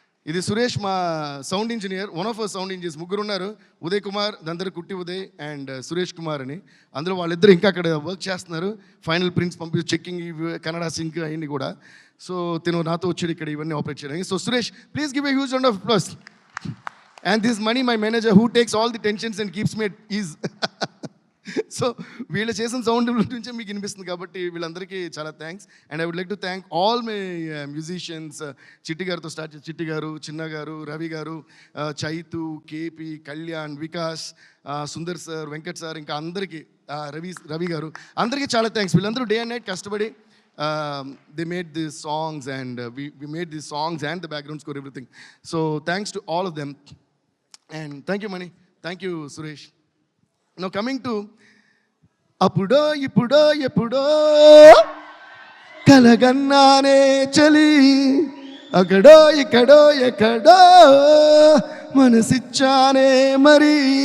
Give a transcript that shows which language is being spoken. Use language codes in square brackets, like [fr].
[te] ఇది సురేష్, మా sound engineer, one of our sound engineers. ముగ్గురు ఉన్నారు, ఉదయ్ కుమార్, దందరి కుట్టి ఉదయ్ అండ్ సురేష్ కుమార్ అని. అందులో వాళ్ళిద్దరు ఇంకా అక్కడ వర్క్ చేస్తున్నారు. ఫైనల్ ప్రింట్స్ పంపి చెక్కింగ్, కన్నడ సింక్ అవన్నీ కూడా. సో తిను నాతో వచ్చాడు ఇక్కడ ఇవన్నీ ఆపరేట్ చేయడానికి. So Suresh, [en] Please give a huge round of applause. And this Mani, my manager, who takes all the tensions and keeps me at ease. [te] So వీళ్ళు చేసిన సౌండ్ నుంచే మీకు వినిపిస్తుంది కాబట్టి వీళ్ళందరికీ చాలా thanks. [en] And I would like to thank all my musicians. [te] చిట్టి గారితో స్టార్ట్, చిట్టి గారు, చిన్న గారు, రవి గారు, Chaitu, KP, Kalyan, Vikas, Sundar sir, Venkat sir, ఇంకా అందరికీ, రవి గారు, అందరికీ చాలా థ్యాంక్స్. వీళ్ళందరూ డే అండ్ నైట్ కష్టపడి [en] they made these songs and we made these songs and the background score, everything. So thanks to all of them. And thank you Mani, thank you Suresh. Now coming to [te] అప్పుడో ఇప్పుడో ఎప్పుడో కలగన్నానే చలి, అక్కడో ఇక్కడో ఎక్కడో మనసిచ్చానే మరి.